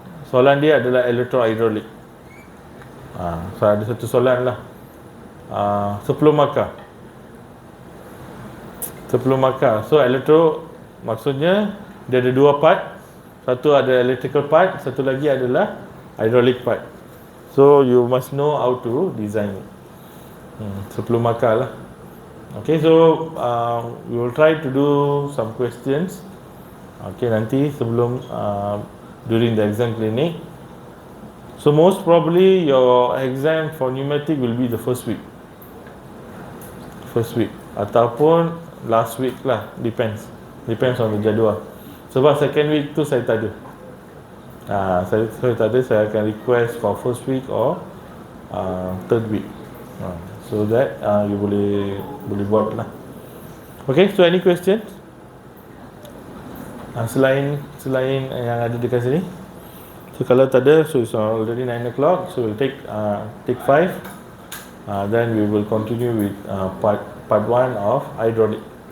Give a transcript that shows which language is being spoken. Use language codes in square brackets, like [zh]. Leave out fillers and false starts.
[ms] Soalan dia adalah electro-hydraulic. So ada satu soalan lah, sebelum markah. So electro maksudnya dia ada dua part. Satu ada electrical part, satu lagi adalah hydraulic part. [en] So you must know how to design it. [ms] 10 markah lah. [en] Okay, so we will try to do some questions. Okay, [ms] nanti sebelum [en] during the exam clinic. So most probably your exam for pneumatic will be the first week [ms] ataupun [en] last week lah, depends on the [ms] jadual. Sebab [en] second week [ms] tu saya tak ada. Saya tak ada, saya akan [en] request for first week or third week. So that you [ms] boleh buat lah. [en] Okay, so any questions? [ms] Selain yang ada dekat sini. [en] So [ms] kalau tak ada, [en] so it's already 9 o'clock. So we'll take 5. Then we will continue with part 1 of hydraulic.